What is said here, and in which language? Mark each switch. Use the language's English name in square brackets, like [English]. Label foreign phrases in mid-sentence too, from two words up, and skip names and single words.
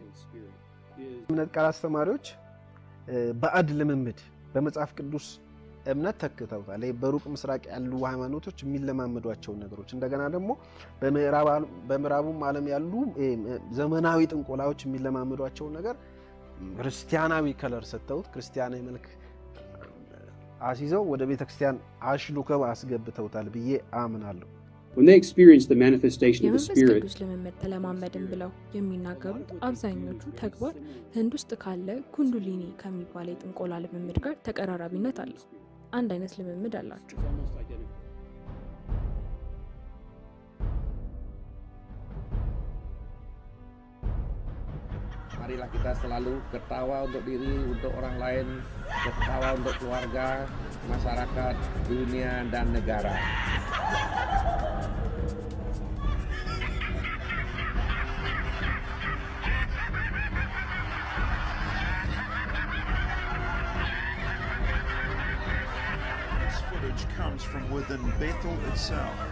[Amharic] እምነት ቃል አስተማሪዎች ባዕድ ልምምድ በመጽሐፍ ቅዱስ እምነት ተክተውታል። በሩቅ ምስራቅ ያሉ ሃይማኖቶች የሚለማመዷቸውን ነገሮች እንደገና ደግሞ በምዕራቡም ዓለም ያሉ ዘመናዊ ጥንቆላዎች የሚለማመዷቸውን ነገር ክርስቲያናዊ ከለር ሰጥተውት ክርስቲያናዊ መልክ አስይዘው ወደ ቤተክርስቲያን አሽሉከው አስገብተውታል ብዬ አምናለሁ። የመንፈስ ቅዱስ ልምምድ ተለማመድን ብለው የሚናገሩት አብዛኞቹ ተግባር ህንድ ውስጥ ካለ ኩንዱሊኒ ከሚባለ የጥንቆላ ልምምድ ጋር ተቀራራቢነት አለው። አንድ አይነት ልምምድ አላቸው። [Malay] Marilah kita selalu ketawa untuk diri, untuk orang lain, ketawa untuk keluarga, masyarakat, dunia, dan negara. [English] This footage comes from within Bethel itself.